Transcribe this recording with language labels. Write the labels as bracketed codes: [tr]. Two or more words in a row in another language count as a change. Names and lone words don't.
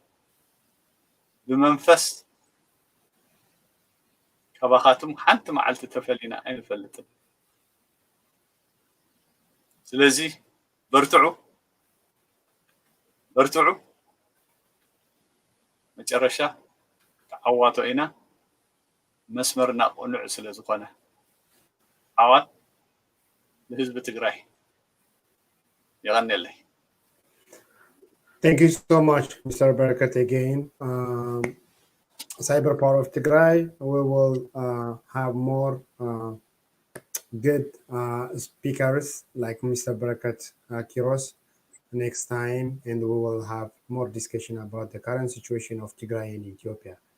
[ti] ብመንፈስ ካባኻትም ሓንቲ መዓልቲ ተፈሊና ኣይንፈልጥን ስለዚ በርትዑ መጨረሻ ተዓዋቶ ኢና መስመርና ቁኑዕ ስለ ዝኾነ ዓዋት ንህዝቢ ትግራይ ይغنيلي. [en] Thank you so much, Mr. Berket, again. Cyber Power of Tigray, we will have more good speakers like Mr. Berket Kiros next time, and we will have more discussion about the current situation of Tigray in Ethiopia.